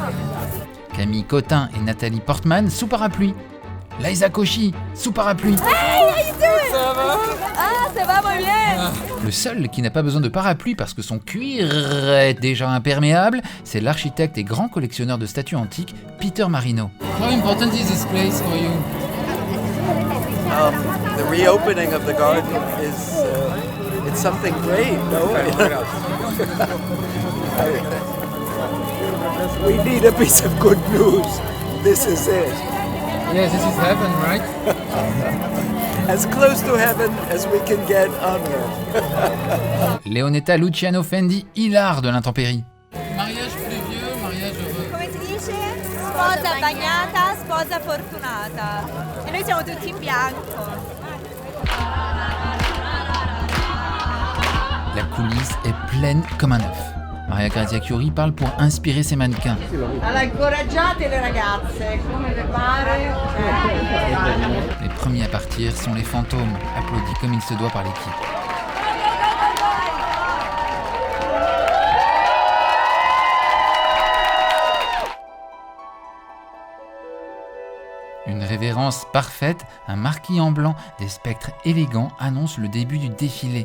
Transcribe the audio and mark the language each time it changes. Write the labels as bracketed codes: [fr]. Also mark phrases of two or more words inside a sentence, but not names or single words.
[fr] Camille Cotin et Nathalie Portman sous parapluie. Liza Koshy sous parapluie. Ça va [es] muy bien. [fr] Le seul qui n'a pas besoin de parapluie parce que son cuir est déjà imperméable, c'est l'architecte et grand collectionneur de statues antiques Peter Marino. [en] How important is this place for you? The reopening of the garden is it's something great, no? We need a piece of good news. This is it. Yes, this is heaven, right? As close to heaven as we can get on earth. [fr] Leonetta Luciano Fendi, hilar de l'intempérie. Mariage pluvieux, mariage heureux. [it] Come si dice? Sposa bagnata, sposa fortunata. E noi siamo tutti in bianco. [fr] La coulisse est pleine comme un œuf. Maria Grazia Chiuri parle pour inspirer ses mannequins. [it] Allora, incoraggiate le ragazze, come vi pare? [fr] Les premiers à partir sont les fantômes, applaudis comme il se doit par l'équipe. Une révérence parfaite, un marquis en blanc, des spectres élégants annoncent le début du défilé.